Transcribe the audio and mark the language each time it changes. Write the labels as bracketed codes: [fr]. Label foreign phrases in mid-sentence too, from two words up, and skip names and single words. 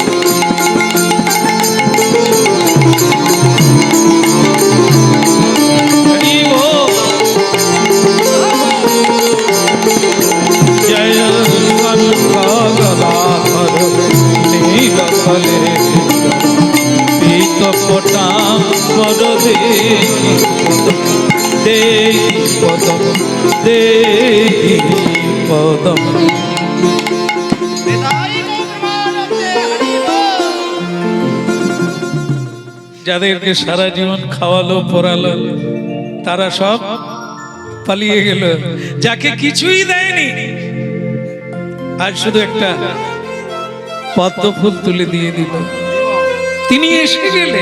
[sa] जय शंख गदाधर नीलकलेबर पीत पटाम्बर देहि पद, देहि पद। [bn] যাদেরকে সারা জীবন খাওয়ালো পরালো তারা সব পালিয়ে গেল, যাকে কিছুই দেয়নি আজ শুধু একটা পদ্ম ফুল তুলে দিয়ে দিল, তিনি এসে গেলেন।